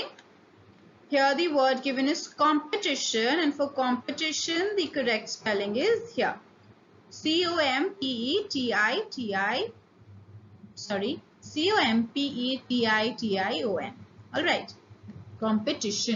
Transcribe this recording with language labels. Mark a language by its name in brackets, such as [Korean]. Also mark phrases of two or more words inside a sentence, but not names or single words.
[English] Here the word given is competition, and for competition the correct spelling is here. C-O-M-P-E-T-I-T-I, sorry, C-O-M-P-E-T-I-T-I-O-N. Alright, competition.